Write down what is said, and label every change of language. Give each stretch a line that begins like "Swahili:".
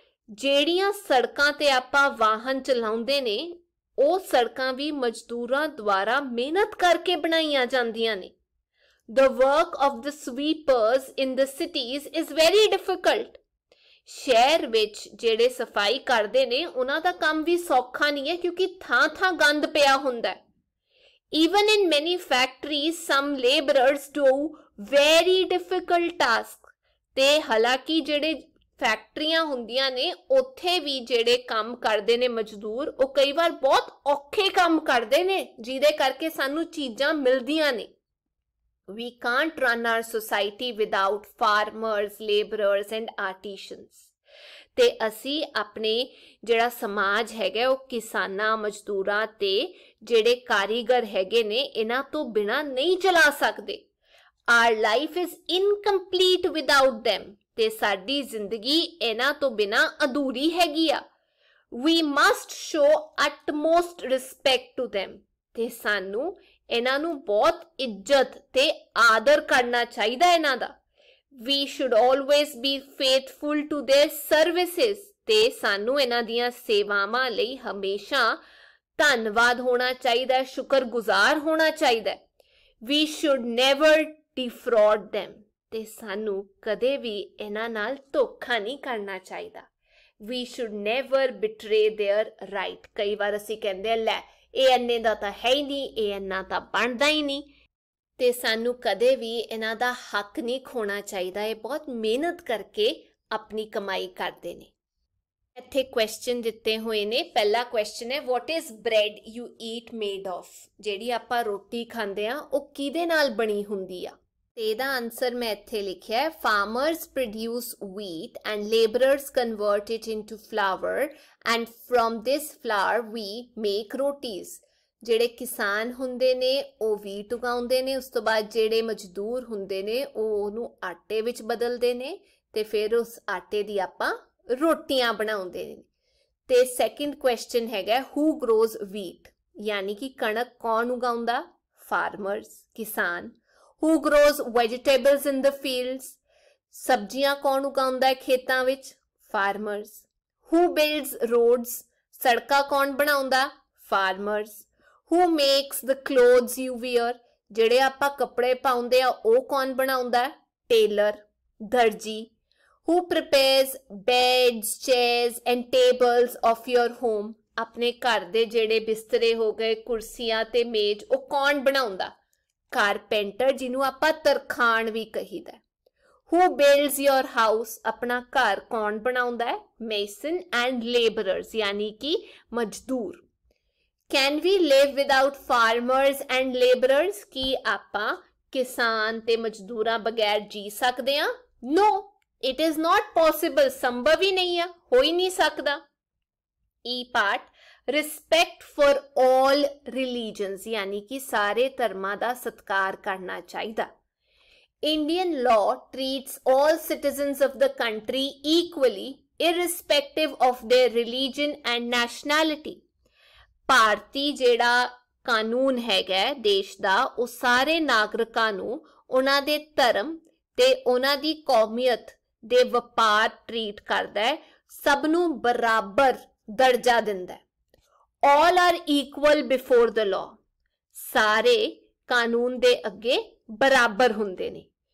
Punjabi: ਜਿਹੜੀਆਂ ਸੜਕਾਂ ਤੇ ਆਪਾਂ ਵਾਹਨ ਚਲਾਉਂਦੇ ਨੇ ਉਹ ਸੜਕਾਂ ਵੀ ਮਜ਼ਦੂਰਾਂ ਦੁਆਰਾ ਮਿਹਨਤ ਕਰਕੇ ਬਣਾਈਆਂ ਜਾਂਦੀਆਂ ਨੇ।
English: The work of the sweepers in the cities is very difficult.
Punjabi: ਸ਼ਹਿਰ ਵਿੱਚ ਜਿਹੜੇ ਸਫਾਈ ਕਰਦੇ ਨੇ ਉਹਨਾਂ ਦਾ ਕੰਮ ਵੀ ਸੌਖਾ ਨਹੀਂ ਹੈ ਕਿਉਂਕਿ ਥਾਂ-ਥਾਂ ਗੰਦ ਪਿਆ ਹੁੰਦਾ ਹੈ।
English: Even in many factories, some laborers do very difficult tasks.
Punjabi: ਤੇ ਹਾਲਾਂਕਿ ਜਿਹੜੇ ਫੈਕਟਰੀਆਂ ਹੁੰਦੀਆਂ ਨੇ ਉੱਥੇ ਵੀ ਜਿਹੜੇ ਕੰਮ ਕਰਦੇ ਨੇ ਮਜ਼ਦੂਰ ਉਹ ਕਈ ਵਾਰ ਬਹੁਤ ਔਖੇ ਕੰਮ ਕਰਦੇ ਨੇ ਜਿਹਦੇ ਕਰਕੇ ਸਾਨੂੰ ਚੀਜ਼ਾਂ ਮਿਲਦੀਆਂ ਨੇ।
English: We can't run our society without farmers, laborers and artisans.
Punjabi: ਤੇ ਅਸੀਂ ਆਪਣੇ ਜਿਹੜਾ ਸਮਾਜ ਹੈਗਾ ਉਹ ਕਿਸਾਨਾਂ, ਮਜ਼ਦੂਰਾਂ ਤੇ ਜਿਹੜੇ ਕਾਰੀਗਰ ਹੈਗੇ ਨੇ ਇਹਨਾਂ ਤੋਂ ਬਿਨਾਂ ਨਹੀਂ ਚਲਾ ਸਕਦੇ।
English: Our life is incomplete without them.
Punjabi: ਤੇ ਸਾਡੀ ਜ਼ਿੰਦਗੀ ਇਹਨਾਂ ਤੋਂ ਬਿਨਾਂ ਅਧੂਰੀ ਹੈਗੀ ਆ।
English: We must show utmost respect to them.
Punjabi: ਤੇ ਸਾਨੂੰ ਇਹਨਾਂ ਨੂੰ ਬਹੁਤ ਇੱਜ਼ਤ ਤੇ ਆਦਰ ਕਰਨਾ ਚਾਹੀਦਾ ਇਹਨਾਂ ਦਾ।
English: We should always be faithful to their services.
Punjabi: ਤੇ ਸਾਨੂੰ ਇਹਨਾਂ ਦੀਆਂ ਸੇਵਾਵਾਂ ਲਈ ਹਮੇਸ਼ਾ ਧੰਨਵਾਦ ਹੋਣਾ ਚਾਹੀਦਾ, ਸ਼ੁਕਰਗੁਜ਼ਾਰ ਹੋਣਾ ਚਾਹੀਦਾ।
English: We should never defraud them.
Punjabi: ਤੇ ਸਾਨੂੰ ਕਦੇ ਵੀ ਇਹਨਾਂ ਨਾਲ ਧੋਖਾ ਨਹੀਂ ਕਰਨਾ ਚਾਹੀਦਾ।
English: We should never betray their right.
Punjabi: ਕਈ ਵਾਰ ਅਸੀਂ ਕਹਿੰਦੇ ਆ ਲੈ ਇਹ ਇੰਨੇ ਦਾ ਤਾਂ ਹੈ ਹੀ ਨਹੀਂ, ਇਹ ਇੰਨਾ ਤਾਂ ਬਣਦਾ ਹੀ ਨਹੀਂ, ਤੇ ਸਾਨੂੰ ਕਦੇ ਵੀ ਇਹਨਾਂ ਦਾ ਹੱਕ ਨਹੀਂ ਖੋਣਾ ਚਾਹੀਦਾ। ਇਹ ਬਹੁਤ ਮਿਹਨਤ ਕਰਕੇ ਆਪਣੀ ਕਮਾਈ ਕਰਦੇ ਨੇ। ਇੱਥੇ ਕੁਐਸਚਨ ਦਿੱਤੇ ਹੋਏ ਨੇ। ਪਹਿਲਾ ਕੁਐਸਚਨ ਹੈ
English: what is bread you eat made of?
Punjabi: ਜਿਹੜੀ ਆਪਾਂ ਰੋਟੀ ਖਾਂਦੇ ਆ ਉਹ ਕਿਹਦੇ ਨਾਲ ਬਣੀ ਹੁੰਦੀ ਆ? ਤੇ ਇਹਦਾ ਆਨਸਰ ਮੈਂ ਇੱਥੇ ਲਿਖਿਆ ਹੈ
English: farmers produce wheat and laborers convert it into flour and from this flour we make rotis.
Punjabi: ਜਿਹੜੇ ਕਿਸਾਨ ਹੁੰਦੇ ਨੇ ਉਹ wheat ਉਗਾਉਂਦੇ ਨੇ, ਉਸ ਤੋਂ ਬਾਅਦ ਜਿਹੜੇ ਮਜ਼ਦੂਰ ਹੁੰਦੇ ਨੇ ਉਹ ਉਹਨੂੰ ਆਟੇ ਵਿੱਚ ਬਦਲਦੇ ਨੇ ਤੇ ਫਿਰ ਉਸ ਆਟੇ ਦੀ ਆਪਾਂ ਰੋਟੀਆਂ ਬਣਾਉਂਦੇ ਨੇ। ਤੇ ਸੈਕਿੰਡ ਕੁਐਸਚਨ ਹੈਗਾ
English: who grows wheat?
Punjabi: ਯਾਨੀ ਕਿ ਕਣਕ ਕੌਣ ਉਗਾਉਂਦਾ?
English: farmers,
Punjabi: ਕਿਸਾਨ।
English: Who grows vegetables in the fields?
Punjabi: ਸਬਜ਼ੀਆਂ ਕੌਣ ਉਗਾਉਂਦਾ ਹੈ ਖੇਤਾਂ ਵਿੱਚ?
English: farmers. Who builds roads?
Punjabi: ਸੜਕਾਂ ਕੌਣ ਬਣਾਉਂਦਾ?
English: farmers. Who makes the clothes you wear?
Punjabi: ਜਿਹੜੇ ਆਪਾਂ ਕੱਪੜੇ ਪਾਉਂਦੇ ਆ ਉਹ ਕੌਣ ਬਣਾਉਂਦਾ?
English: tailor,
Punjabi: ਦਰਜੀ।
English: Who prepares beds, chairs and tables of your home?
Punjabi: ਆਪਣੇ ਘਰ ਦੇ ਜਿਹੜੇ ਬਿਸਤਰੇ ਹੋ ਗਏ, ਕੁਰਸੀਆਂ ਤੇ ਮੇਜ਼ ਉਹ ਕੌਣ ਬਣਾਉਂਦਾ? ਕਾਰਪੈਂਟਰ, ਜਿਹਨੂੰ ਆਪਾਂ ਤਰਖਾਣ ਵੀ ਕਹੀਦਾ।
English: Who builds your house?
Punjabi: ਆਪਣਾ ਘਰ ਕੌਣ ਬਣਾਉਂਦਾ ਹੈ?
English: mason and laborers,
Punjabi: ਯਾਨੀ ਕਿ ਮਜ਼ਦੂਰ।
English: Can we live without farmers and laborers?
Punjabi: ਕੀ ਆਪਾਂ ਕਿਸਾਨ ਤੇ ਮਜ਼ਦੂਰਾਂ ਬਗੈਰ ਜੀ ਸਕਦੇ ਹਾਂ?
English: No, it is not possible.
Punjabi: ਸੰਭਵ ਹੀ ਨਹੀਂ ਆ, ਹੋ ਹੀ ਨਹੀਂ ਸਕਦਾ।
English: E part respect for all religions,
Punjabi: ਯਾਨੀ ਕਿ ਸਾਰੇ ਧਰਮਾਂ ਦਾ ਸਤਿਕਾਰ ਕਰਨਾ ਚਾਹੀਦਾ।
English: Indian law treats all citizens of the country equally, irrespective of their religion and nationality.
Punjabi: ਭਾਰਤੀ ਜਿਹੜਾ ਕਾਨੂੰਨ ਹੈਗਾ ਦੇਸ਼ ਦਾ ਉਹ ਸਾਰੇ ਨਾਗਰਿਕਾਂ ਨੂੰ ਉਹਨਾਂ ਦੇ ਧਰਮ ਤੇ ਉਹਨਾਂ ਦੀ ਕੌਮੀਅਤ ਦੇ ਵਪਾਰ ਟ੍ਰੀਟ ਕਰਦਾ ਹੈ, ਸਭ ਨੂੰ ਬਰਾਬਰ ਦਰਜਾ ਦਿੰਦਾ ਹੈ।
English: All are equal before the law,
Punjabi: ਸਾਰੇ ਕਾਨੂੰਨ ਦੇ ਅੱਗੇ ਬਰਾਬਰ ਹੁੰਦੇ ਨੇ।